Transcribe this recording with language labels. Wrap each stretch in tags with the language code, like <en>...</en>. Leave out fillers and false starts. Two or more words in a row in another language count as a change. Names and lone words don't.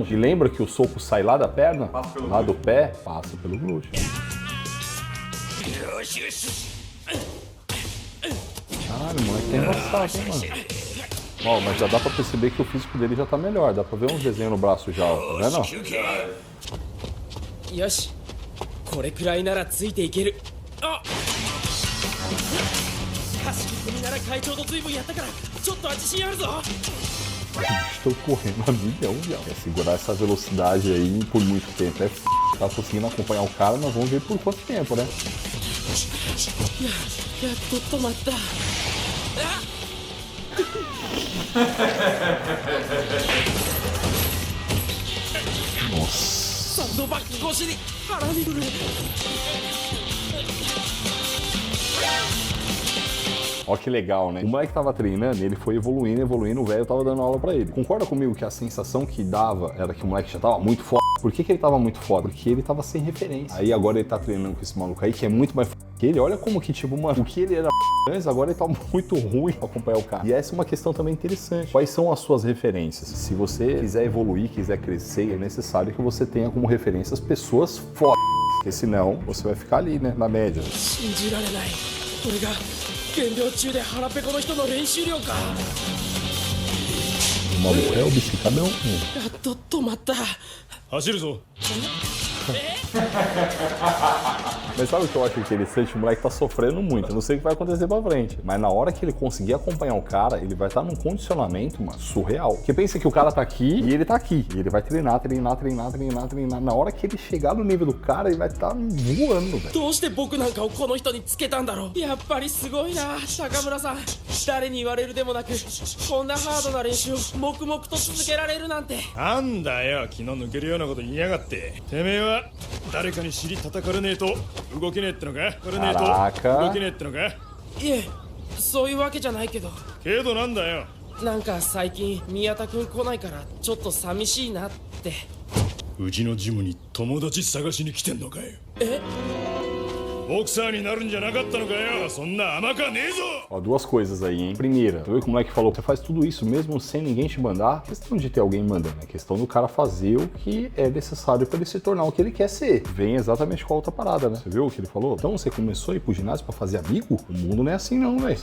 <pt>E lembra que o soco sai lá da perna, lá do pé, passa pelo glúteo. Caralho, o moleque tem embaçado, hein, mano? Ó, mas já dá pra perceber que o físico dele já tá melhor. Dá pra ver uns desenhos no braço já, ó. Tá vendo?</pt> <ja>よしこれくらいならついていけるあ走り込みなら会長と随分やったからちょっとは自信あるぞ</ja> <pt>Estou correndo a milhão, viado. É segurar essa velocidade aí por muito tempo. É f... Tá conseguindo acompanhar o cara, mas vamos ver por quanto tempo, né?</pt> <ja>やっと止まったあ</ja> <pt>Nossa.</pt> <ja>サンドバッグ越しに腹にくる</ja> <pt>Ó que legal, né? O moleque tava treinando, ele foi evoluindo, o velho tava dando aula pra ele. Concorda comigo que a sensação que dava era que o moleque já tava muito foda? Por que ele tava muito foda? Porque ele tava sem referência. Aí agora ele tá treinando com esse maluco aí, que é muito mais foda que ele. Olha como que, tipo, mano, o que ele era antes, agora ele tá muito ruim pra acompanhar o cara. E essa é uma questão também interessante. Quais são as suas referências? Se você quiser evoluir, quiser crescer, é necessário que você tenha como referências pessoas fodas. Porque senão, você vai ficar ali, né, na média.</pt> <ja>信じられないこれが減量中で腹ペコの人の練習量か</ja> <pt>O maluco é obcecadão.</pt> <ja>やっと止まった走るぞ</ja> <pt>Mas sabe o que eu acho interessante? O moleque tá sofrendo muito. Eu não sei o que vai acontecer pra frente. Mas na hora que ele conseguir acompanhar o cara, ele vai estar num condicionamento, mano, surreal. Porque pensa que o cara tá aqui e ele tá aqui. E ele vai treinar. Na hora que ele chegar no nível do cara, ele vai estar voando, velho.</pt> <ja>どうして僕なんかをこの人につけたんだろうやっぱりすごいな高村さん誰に言われるでもなくこんなハードな練習を黙々と続けられるなんてなんだよ気の抜けるようなこと言いやがっててめえは誰かに尻叩かれねえと動けねえってのかかれねえと</ja> <pt>Caraca.</pt> <ja>動けねえってのかいえそういうわけじゃないけどけどなんだよなんか最近宮田くん来ないからちょっと寂しいなってうちのジムに友達探しに来てんのかよえボクサーになるんじゃなかったのかよそんな甘かねえぞ</ja> <pt>Ó, duas coisas aí, hein? Primeira, você viu que o moleque falou que você faz tudo isso mesmo sem ninguém te mandar? Questão de ter alguém mandando, é questão do cara fazer o que é necessário pra ele se tornar o que ele quer ser. Vem exatamente com a outra parada, né? Você viu o que ele falou? Então você começou a ir pro ginásio pra fazer amigo? O mundo não é assim não, velho.</pt>